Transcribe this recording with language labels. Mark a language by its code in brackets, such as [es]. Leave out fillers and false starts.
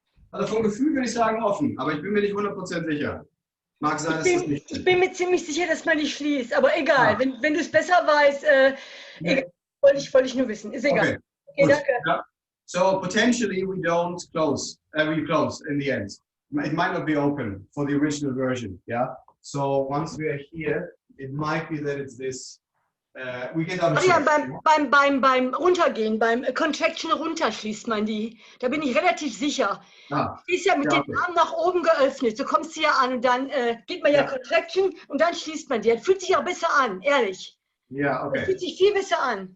[de] Also vom Gefühl würde ich sagen offen, aber ich bin mir nicht 100% sicher. Mag sein, dass das nicht. Ich bin mir ziemlich sicher, dass man die schließt, aber egal, wenn du es besser weißt, egal, wollte ich nur wissen, ist egal. Okay, danke. [en] Yeah. So potentially we don't close, we close in the end. It might not be open for the original version, yeah? So once we are here, it might be that it's this. We can double check. [de] Ja, beim Runtergehen, beim Contraction runter schließt man die. Da bin ich relativ sicher. Die ist ja mit den Armen nach oben geöffnet. So kommst du ja an, und dann geht man ja Contraction, und dann schließt man die. Das fühlt sich auch besser an, ehrlich. Ja, okay. Das fühlt sich viel besser an.